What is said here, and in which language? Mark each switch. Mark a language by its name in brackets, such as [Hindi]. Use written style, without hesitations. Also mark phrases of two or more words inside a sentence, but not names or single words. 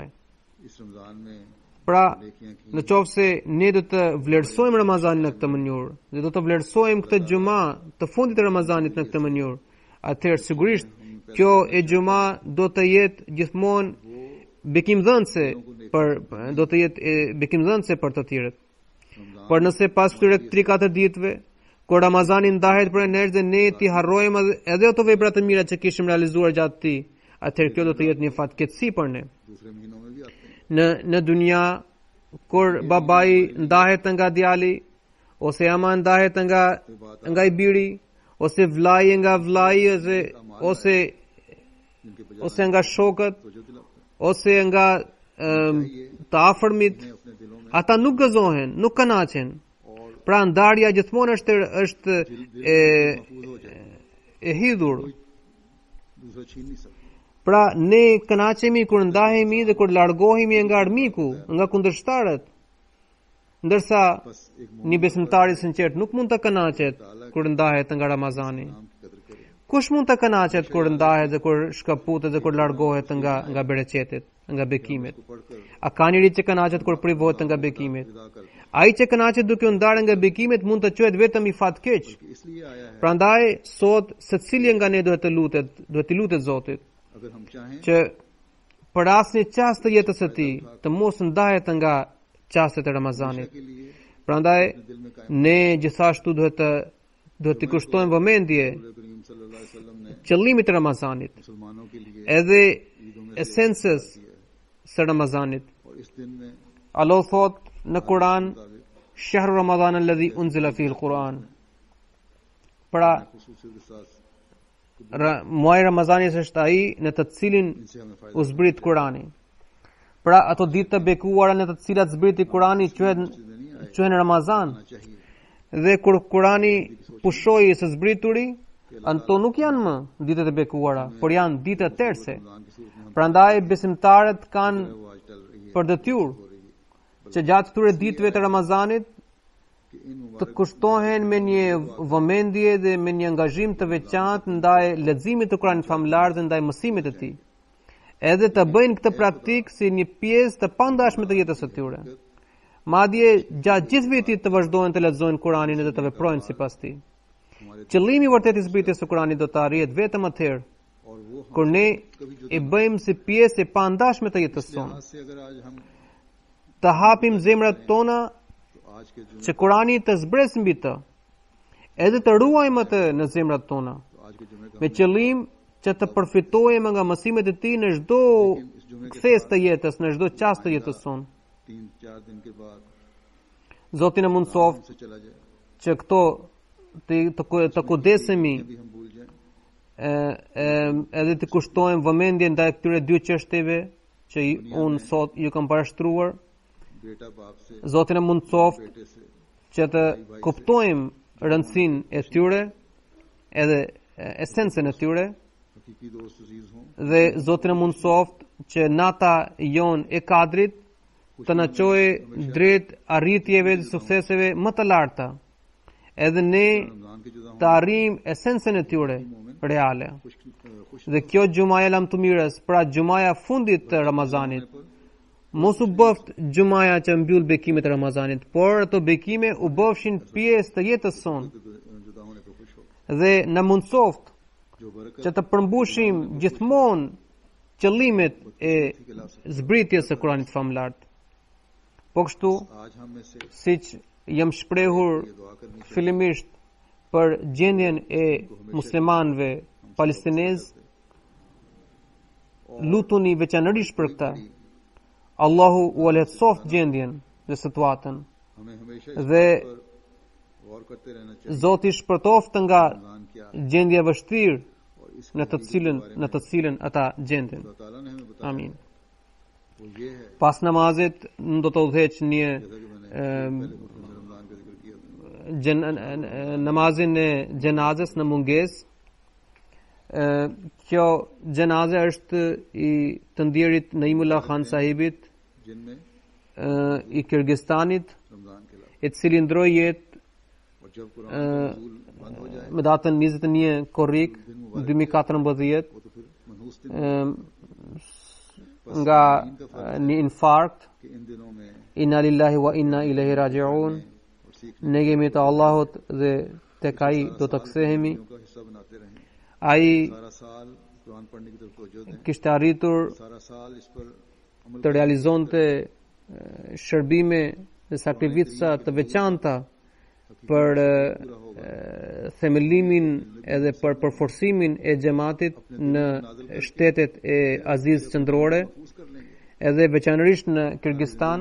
[Albanian] Pra, në qoftë se ne do të vlerësojmë Ramazanin në këtë mënyrë, dhe do të vlerësojmë këtë xhuma të fundit të Ramazanit në këtë mënyrë, atëherë sigurisht kjo e xhuma do të jetë gjithmonë bekimdhënëse për të tjerët. Por nëse pas këtyre 3-4 ditëve Kur Ramazani ndahet për ne dhe ne ti harrojmë edhe ato vepra të mira që kishim realizuar gjatë tij, atëherë kjo do të jetë një fatkeqësi për ne. [Urdu] دوسرے مہینوں میں بھی آتے ہیں. [Albanian] Në dunja kur babai ndahet nga djali ose ama ndahet nga i biri ose vllai nga vllai ose [Urdu] جن کے بجائے [Albanian] ose nga shokët [Urdu] تو جو دلاتا ہے [Albanian] ose nga të afërmit, [Urdu] اپنے دلوں میں [Albanian] ata nuk gëzohen, nuk kënaqen. [Urdu] और [Albanian] Pra ndarja gjithmonë është [Urdu] محفوظ ہو جائے, [Albanian] e hidhur. [Urdu] دوسرا چھین نہیں سکتا. [Albanian] Pra ne kënaqemi kur ndahemi dhe kur largohemi nga armiku, nga kundërshtarët. Ndërsa [Urdu] بس ایک [Albanian] një besimtar i sinqert nuk mund të kënaqet kur ndahet nga Ramazani. [Urdu] نام کی قدر کرے. [Albanian] Kush mund të kënaqet kur ndahet dhe kur shkaputet dhe kur largohet nga bereqetet, nga bekimet? [Urdu] کو پڑھ کر [Albanian] A ka njëri që kënaqet kur privohet nga bekimet? [Urdu] وداع کر دے. [Albanian] Ai që kënaqet duke u ndarë nga bekimet mund të quhet vetëm i fatkeq. [Urdu] اس لیے آیا ہے [Albanian] Prandaj sot secili nga ne duhet të lutet Zotit [Urdu] اگر ہم چاہیں [Albanian] që për asnjë çast të jetës së tij të mos ndahet nga çastet e Ramazanit. [Urdu] کے لیے [Albanian] Prandaj [Urdu] دل میں قائم [Albanian] ne gjithashtu duhet të kushtojmë vëmendje [Urdu] کریم [Arabic] صلى الله عليه وسلم [Urdu] نے [Albanian] qëllimit të Ramazanit, [Urdu] مسلمانوں کے لیے [Albanian] edhe [Urdu] عیدوں میں [Albanian] esencës së Ramazanit. [Urdu] اور اس دن میں [Albanian] Allah thot në Kur'an, [Urdu] مطابق [Arabic] شهر رمضان الذي أنزل فيه القرآن. [Albanian] Pra [Urdu] خصوصی کے ساتھ [Albanian] muaji Ramazanit është ai në të cilin [Urdu] ان سے ہمیں فائدہ [Albanian] u zbrit Kurani. Pra ato ditë të bekuara në të cilat zbriti Kurani quhen Ramazan. [Urdu] ہونا چاہیے. [Albanian] Dhe kur Kurani pushoi së zbrituri, ato nuk janë më ditët e bekuara, por janë ditë të terse. [Urdu] رمضان کی صورت میں ہم [Albanian] Prandaj besimtarët kanë [Urdu] وہ آج چل رہی ہے [Albanian] për detyrë që gjatë këtyre ditëve të Ramazanit [Urdu] کہ ان [Albanian] të kushtohen me një vëmendje dhe me një angazhim të veçantë ndaj leximit të Kuranit famlar dhe ndaj mësimit të tij. Edhe të bëjnë këtë praktikë si një pjesë të pandashme të jetës së tyre. Madje gjatë gjithë vitit të vazhdojnë të lexojnë Kuranin dhe të veprojnë sipas tij. Qëllimi i vërtet i zbritjes së Kuranit do të arrihet vetëm atëherë [Urdu] اور وہ [Albanian] kur ne e bëjmë si pjesë e pandashme të jetës sonë. [Urdu] آج سے اگر آج ہم [Albanian] Të hapim zemrat tona [Urdu] تو آج کے جمعے [Albanian] që Kurani të zbresë mbi të, edhe të ruajmë atë në zemrat tona, [Urdu] تو آج کے جمعے کا [Albanian] me qëllim që të përfitojmë nga mësimet e tij në çdo kthes të jetës, në çdo çast të jetës sonë. [Urdu] 3-4 دن کے بعد [Albanian] Zoti na mundsoft [Urdu] سے چلا جائے [Albanian] që këto të kudesemi [Urdu] بھی ہم بھول جائیں [Albanian] edhe të kushtojmë vëmendje ndaj këtyre dy çështjeve që unë sot ju kam parashtruar. [Urdu] بیٹا باپ سے [Albanian] Zoti na mundsoft [Urdu] بیٹے سے [Albanian] që të kuptojmë rëndësinë e tyre edhe esencën e tyre [Urdu] حقیقی دوست عزیز ہوں [Albanian] dhe Zoti na mundsoft që nata jon e kadrit të na çojë drejt arritjeve dhe sukseseve më të larta. Edhe ne [Urdu] رمضان کے جدا [Albanian] të arrijmë esencën e tyre reale. [Urdu] خوش [Albanian] Dhe kjo gjumaja lamtumirës, pra gjumaja fundit të Ramazanit, mos u bëft gjumaja që mbyll bekimet e Ramazanit, por ato bekime u bëfshin pjesë të jetës sonë [Urdu] جدا ہونے پر خوش ہو [Albanian] dhe na mundsoft [Urdu] جو برکت [Albanian] që të përmbushim gjithmonë qëllimet e zbritjes së Kuranit famlar. Po kështu, [Urdu] آج ہم میں سے [Albanian] siç jam shprehur [Urdu] یہ دعا کرنی [Albanian] fillimisht për gjendjen e muslimanëve palestinez, lutuni veçanërisht për këtë. Allahu u lehtësoft gjendjen dhe situatën [Urdu] ہمیں ہمیشہ [Albanian] dhe [Urdu] غور کرتے رہنا چاہیے [Albanian] Zoti shpërtoft nga [Urdu] رمضان کیا [Albanian] gjendja e vështirë [Urdu] اور اس [Albanian] në të cilën ata gjenden. [Urdu] اللہ تعالیٰ نے ہمیں بتایا [Albanian] Amin. [Urdu] وہ یہ ہے [Albanian] Pas namazit do të udhëheq një [Urdu] جیسا کہ میں نے پہلے خطبے میں رمضان کا ذکر کیا تھا [Albanian] namazin e gjenazës në mungesë. Kjo gjenaze është i të ndjerit Naimullah Khan sahibit [Urdu] جن میں [Albanian] i Kirgistanit, [Urdu] رمضان کے لابھ [Albanian] i cili ndroi jetë [Urdu] اور جب قرآن کا نزول بند ہو جائے [Albanian] me datën 21 korrik 2014 [Urdu] وہ تو پھر منحوس دن [Albanian] nga një infarkt. [Urdu] کہ ان دنوں میں [Arabic] إنا لله وإنا إليه راجعون. [Urdu] اور سیکھنے [Albanian] Ne jemi të Allahut dhe tek ai do të kthehemi. [Urdu] کا حصہ بناتے رہیں [Albanian] Ai [Urdu] سارا سال قرآن پڑھنے کی طرف توجہ دیں [Albanian] kishte arritur [Urdu] سارا سال اس پر عمل [Albanian] të realizonte shërbime dhe sakrifica të veçanta për themellimin edhe për përforcimin e xhamatit në shtetet e Azisë qendrore, edhe veçanërisht në Kirgistan.